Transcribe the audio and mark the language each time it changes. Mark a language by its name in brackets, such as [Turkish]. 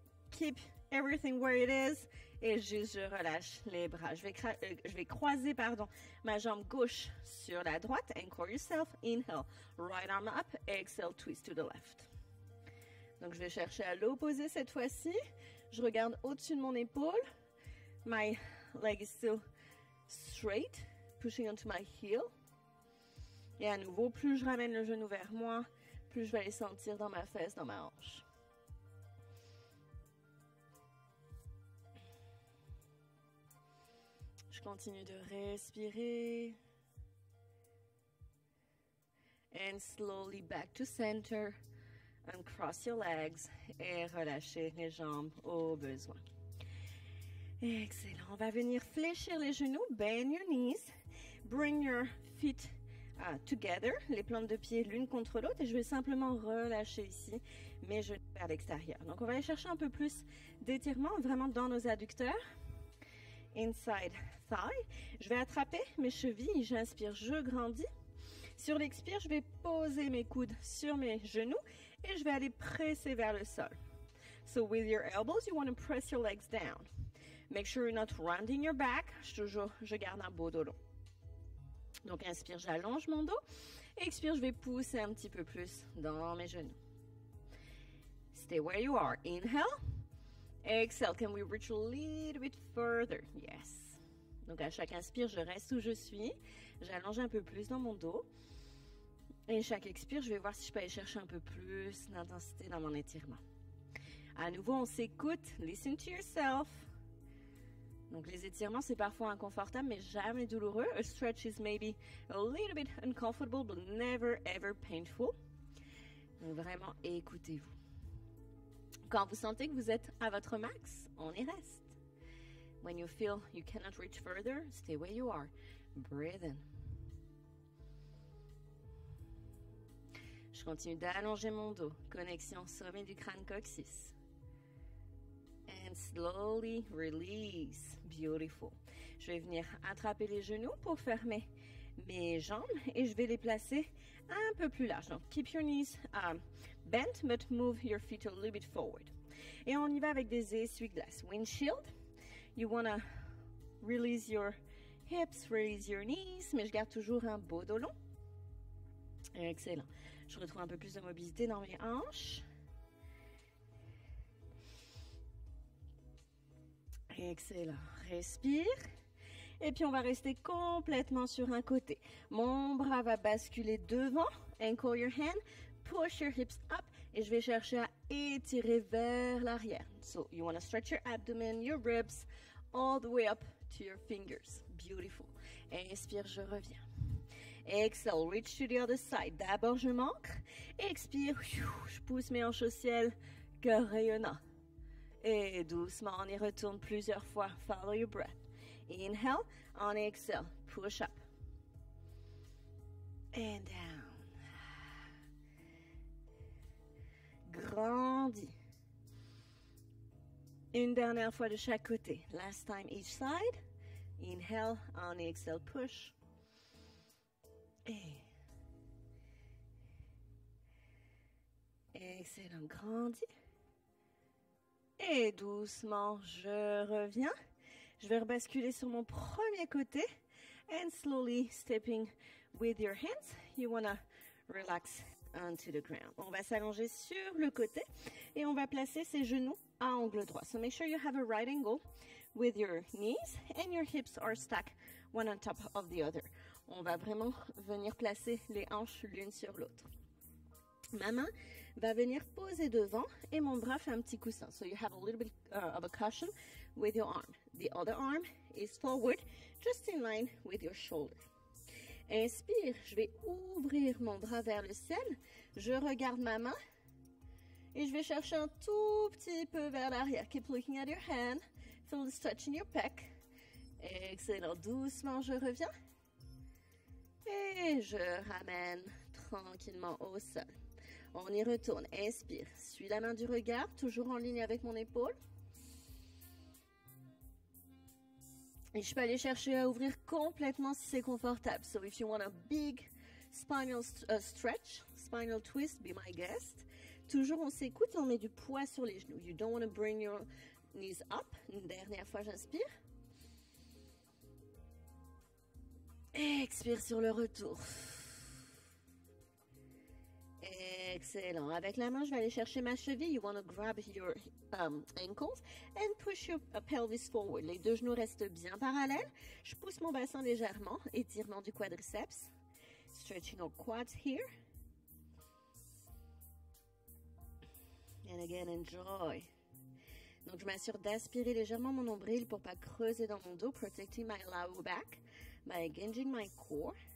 [English] Keep everything where it is. [French] Et juste, je relâche les bras. Je vais croiser, ma jambe gauche sur la droite. [English] Anchor yourself. Inhale. Right arm up. Exhale. Twist to the left. [French] Donc, je vais chercher à l'opposé cette fois-ci. Je regarde au-dessus de mon épaule. [English] My leg is still straight. Pushing onto my heel. [French] Et à nouveau, plus je ramène le genou vers moi, plus je vais aller sentir dans ma fesse, dans ma hanche. Je continue de respirer. [English] And slowly back to center. Uncross your legs. [French] Et relâchez les jambes au besoin. Excellent. On va venir fléchir les genoux. [English] Bend your knees. Bring your feet together, [French] les plantes de pied l'une contre l'autre, et je vais simplement relâcher ici mes genoux vers l'extérieur. Donc on va aller chercher un peu plus d'étirement vraiment dans nos adducteurs. [English] Inside thigh. [French] Je vais attraper mes chevilles, j'inspire, je grandis. Sur l'expire, je vais poser mes coudes sur mes genoux et je vais aller presser vers le sol. [English] So with your elbows, you want to press your legs down. Make sure you're not rounding your back. [French] Je garde un beau dos long. Donc, inspire, j'allonge mon dos. Expire, je vais pousser un petit peu plus dans mes genoux. [English] Stay where you are. Inhale. Exhale. Can we reach a little bit further? Yes. [French] Donc, à chaque inspire, je reste où je suis. J'allonge un peu plus dans mon dos. Et chaque expire, je vais voir si je peux aller chercher un peu plus d'intensité dans mon étirement. À nouveau, on s'écoute. [English] Listen to yourself. [French] Donc, les étirements, c'est parfois inconfortable, mais jamais douloureux. [English] A stretch is maybe a little bit uncomfortable, but never ever painful. [French] Donc, vraiment, écoutez-vous. Quand vous sentez que vous êtes à votre max, on y reste. [English] When you feel you cannot reach further, stay where you are. Breathe in. [French] Je continue d'allonger mon dos. Connexion sommet du crâne coccyx. [English] And slowly release. Beautiful. [French] Je vais venir attraper les genoux pour fermer mes jambes et je vais les placer un peu plus large. [English] Donc, keep your knees bent, but move your feet a little bit forward. [French] Et on y va avec des essuie-glaces. [English] Windshield. You want to release your hips, release your knees, [French] mais je garde toujours un beau dos long. Excellent. Je retrouve un peu plus de mobilité dans mes hanches. Excellent. Respire. Et puis, on va rester complètement sur un côté. Mon bras va basculer devant. [English] Anchor your hand. Push your hips up. [French] Et je vais chercher à étirer vers l'arrière. [English] So, you want to stretch your abdomen, your ribs, all the way up to your fingers. Beautiful. [French] Inspire, je reviens. [English] Exhale, reach to the other side. [French] D'abord, je m'ancre. Expire, je pousse mes hanches au ciel. Cœur rayonnant. Et doucement, on y retourne plusieurs fois. [English] Follow your breath. Inhale, on exhale. Push up. And down. [French] Grandis. Une dernière fois de chaque côté. [English] Last time each side. Inhale, on exhale, push. [French] Et excellent, grandis. Et doucement, je reviens. Je vais rebasculer sur mon premier côté. [English] And slowly stepping with your hands. You want to Relax onto the ground. [French] On va s'allonger sur le côté et on va placer ses genoux à angle droit. [English] So make sure you have a right angle with your knees and your hips are stacked one on top of the other. [French] On va vraiment venir placer les hanches l'une sur l'autre. Ma main va venir poser devant et mon bras fait un petit coussin. [English] So you have a little bit of a cushion with your arm. The other arm is forward, just in line with your shoulder. [French] Inspire, je vais ouvrir mon bras vers le ciel. Je regarde ma main et je vais chercher un tout petit peu vers l'arrière. [English] Keep looking at your hand. Feel the stretch in your pec. [French] Excellent. Doucement, je reviens. Et je ramène tranquillement au sol. On y retourne. Inspire. Suis la main du regard, toujours en ligne avec mon épaule. Et je peux aller chercher à ouvrir complètement si c'est confortable. [English] So if you want a big spinal stretch, spinal twist, be my guest. [French] Toujours on s'écoute et on met du poids sur les genoux. [English] You don't want to bring your knees up. [French] Une dernière fois, j'inspire. Expire sur le retour. Excellent. Avec la main, je vais aller chercher ma cheville. [English] You want to grab your ankles and push your pelvis forward. [French] Les deux genoux restent bien parallèles. Je pousse mon bassin légèrement. Étirement du quadriceps. [English] Stretching our quads here. And again, enjoy. [French] Donc, je m'assure d'aspirer légèrement mon nombril pour pas creuser dans mon dos. [English] Protecting my lower back by engaging my core.